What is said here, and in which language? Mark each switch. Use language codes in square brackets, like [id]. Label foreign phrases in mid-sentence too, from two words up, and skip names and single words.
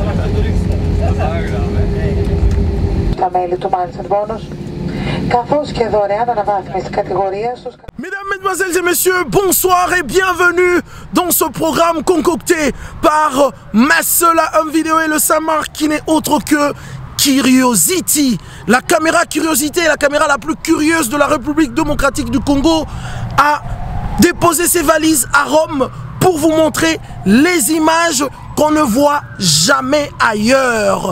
[el] Τα μέλη του Μάντσεν Μπόνους, καθώς και δωρεάν αναβάθμιση κατηγορίας στους... [fr] Mesdames, Mesdemoiselles et Messieurs, bonsoir et bienvenue dans ce programme concocté par Massola Home Video et le Samar qui n'est autre que Curiosity. La caméra Curiosité, la caméra la plus curieuse de la République démocratique du Congo, a déposé ses valises à Rome pour vous montrer les images qu'on ne voit jamais ailleurs.